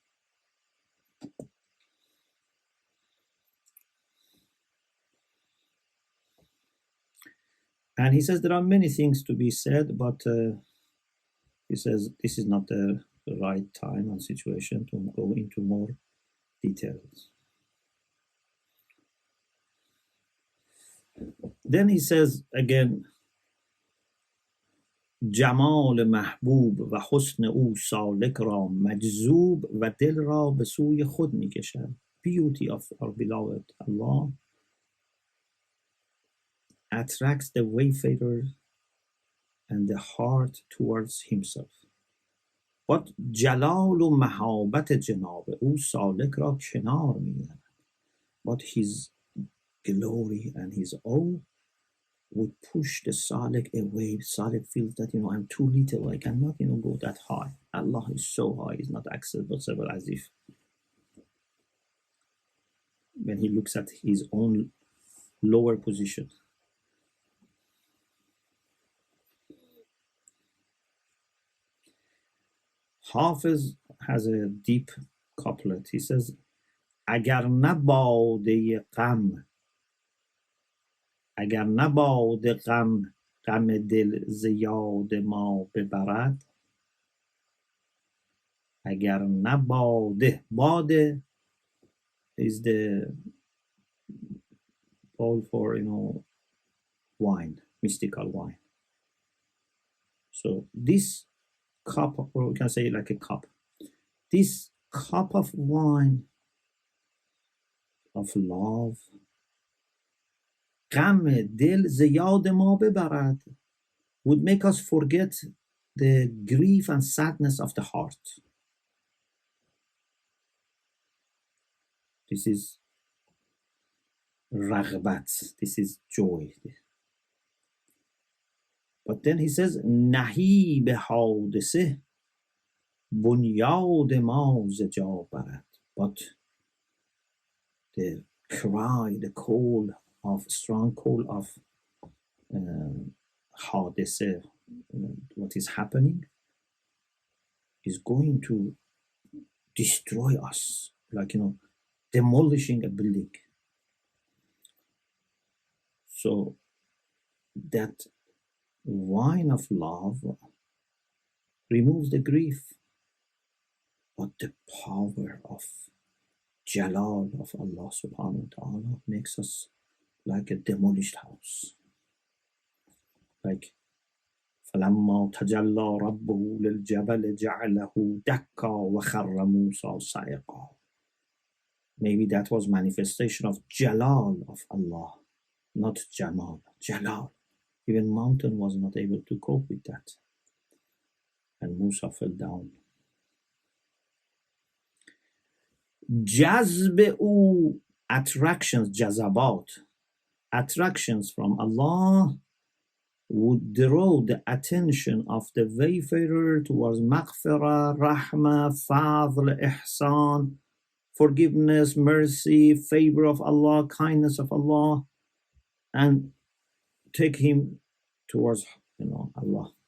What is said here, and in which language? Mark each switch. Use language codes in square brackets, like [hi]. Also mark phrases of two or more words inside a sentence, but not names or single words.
[en] And he says there are many things to be said, but he says this is not the right time and situation to go into more details. Then he says again, [fa] جمال محبوب و حسن او سالک را مجذوب و دل را به سوی خود می کشد. [en] Beauty of our beloved Allah attracts the wayfarer and the heart towards himself. [fa] but جلال و مهابت جناب او سالک را کنار می‌زند. [en] But his glory and his awe would push the Salik away. Salik feels that, I'm too little. I cannot, go that high. Allah is so high, is not accessible, as if when he looks at his own lower position. Hafiz has a deep couplet. He says, [fa] اگر نه باده غم اگر نه باده غم دل ز یاد ما ببرد اگر نه باده [en] is the call for wine, mystical wine. So this cup, or we can say like a cup, this cup of wine of love, [fa] غم دل ز یاد ما ببرد, [en] would make us forget the grief and sadness of the heart. This is رغبت, this is joy. But then he says, [fa] نهیب حادثه بنیاد ما ز جا برد. [en] But the cry, the call of, strong call of حادثه, what is happening, is going to destroy us, like, demolishing a building. So that wine of love removes the grief, but the power of Jalal of Allah [ar] سبحانه وتعالى [en] makes us like a demolished house. [ar] Like فَلَمَّا تَجَلَّى رَبُّهُ لِلْجَبَلِ جَعَلَهُ دَكًّا وَخَرَّ مُوسَى صَعِقًا. [en] Maybe that was manifestation of Jalal of Allah, not Jamal. Jalal. Even mountain was not able to cope with that. And Musa fell down. [fa] جذب او, [en] attractions, jazabat, attractions from Allah would draw the attention of the wayfarer towards [ar] مغفرة، رحمة، فضل، إحسان, [en] forgiveness, mercy, favor of Allah, kindness of Allah, and take him towards, Allah.